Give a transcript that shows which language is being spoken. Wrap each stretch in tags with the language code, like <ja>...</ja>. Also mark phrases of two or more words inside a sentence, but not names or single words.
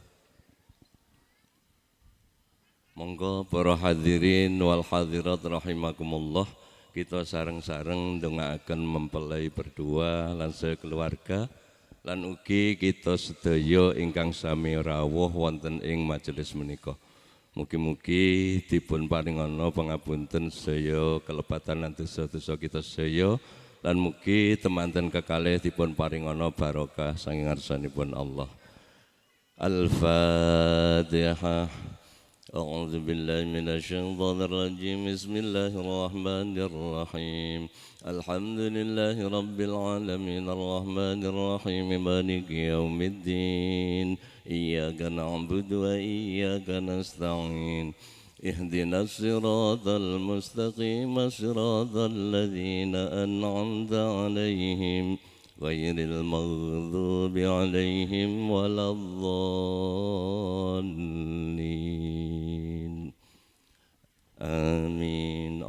<jv>Monggo para</jv> <ar>الحاضرين والحاضرات رحمكم الله,</ar> <jv>kita sareng-sareng ndongaaken mempelai berdua lan sekeluarga lan ugi kita sedaya ingkang sami rawuh wonten ing majelis menika. Mugi-mugi dipun paringana pangapunten sedaya kelepatan lan dosa-dosa kita sedaya lan mugi temanten kekalih dipun paringana barokah saking ngarsanipun Allah. Al-Fatihah.</jv> <ar>أعوذ بالله من الشيطان الرجيم بسم الله الرحمن الرحيم الحمد لله رب العالمين الرحمن الرحيم مالك يوم الدين إياك نعبد وإياك نستعين اهدنا الصراط المستقيم صراط الذين أنعمت عليهم غير المغضوب عليهم ولا الضالين آمين.</ar>